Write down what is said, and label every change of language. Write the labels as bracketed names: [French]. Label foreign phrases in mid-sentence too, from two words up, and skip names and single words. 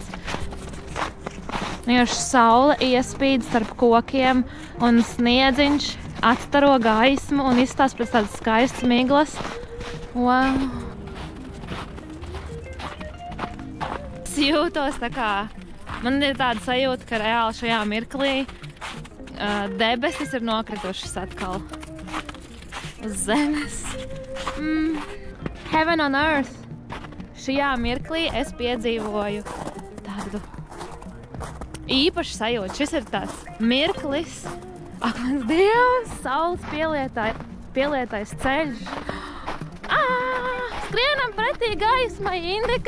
[Latvian] Vienkārši saule iespīd starp kokiem un sniedziņš atstaro gaismu un izstās pēc tādas skaistas miglas. [English] Wow! [Latvian] Es jūtos tā kā, man ir tāda sajūta, ka reāli šajā mirklī debesis ir nokritušas atkal uz zemes. [English] Heaven on earth! [Latvian] šajā mirklī es piedzīvoju tādu īpašu sajūtu. Šis ir tāds mirklis, ak, mans Dievs, saules pielietais ceļš. Skrienam pretī gaismai, Indika!